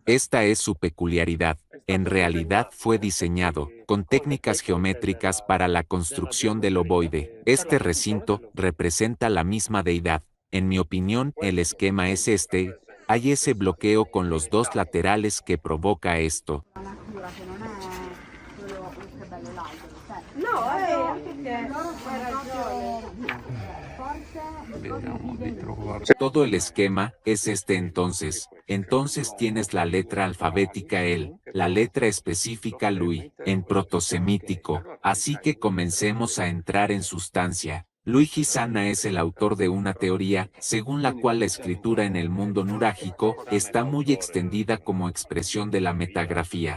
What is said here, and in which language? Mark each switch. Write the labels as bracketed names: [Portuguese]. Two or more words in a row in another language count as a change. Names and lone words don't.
[Spanish] Esta es su peculiaridad. En realidad fue diseñado con técnicas geométricas para la construcción del ovoide. Este recinto representa la misma deidad. En mi opinión, el esquema es este. Hay ese bloqueo con los dos laterales que provoca esto. No, [Italian] perché hai ragione. Vediamo di trovare. [Spanish] Todo el esquema es este entonces. Entonces tienes la letra alfabética el, la letra específica lui, en protosemítico. Así que comencemos a entrar en sustancia. Luigi Sana es el autor de una teoría, según la cual la escritura en el mundo nurágico está muy extendida como expresión de la metagrafía.